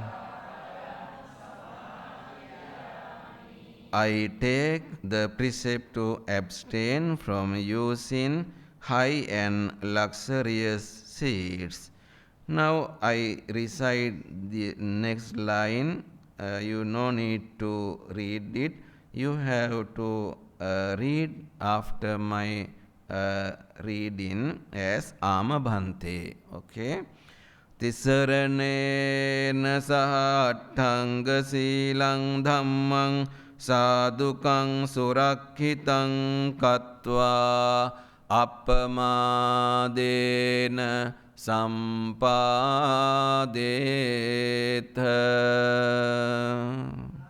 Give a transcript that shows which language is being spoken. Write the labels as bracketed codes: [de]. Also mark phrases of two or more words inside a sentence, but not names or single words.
[en] I take the precept to abstain from using high and luxurious seats. Now I recite the next line. You no need to read it. You have to read after my reading as Amabhante. Okay? [pi] Tisaranena sahattanga silang dhammang sadukang surakkitang katva appamadena sampadetha.